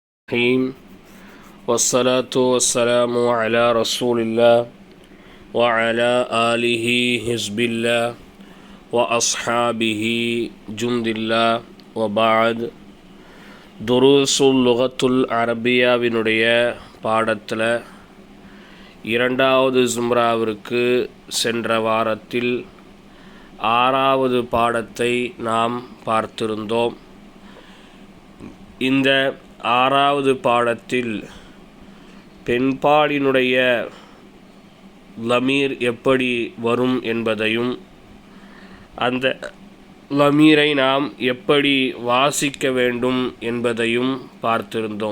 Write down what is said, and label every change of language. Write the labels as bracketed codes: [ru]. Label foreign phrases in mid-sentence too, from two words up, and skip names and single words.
[ar] الرحيم والصلاة والسلام على رسول الله وعلى آله حزب الله وأصحابه جند الله وبعد [ta] துருஸ் லுகத்துல் அரபியாவினுடைய பாடத்தில் இரண்டாவது ஜும்ராவிற்கு சென்ற வாரத்தில் 6வது பாடத்தை நாம் பார்த்திருந்தோம். இந்த 6வது பாடத்தில் பெண்பாலினுடைய லமீர் எப்படி வரும் என்பதையும் அந்த லமீரை நாம் எப்படி வாசிக்க வேண்டும் என்பதையும் பார்த்திருந்தோம்.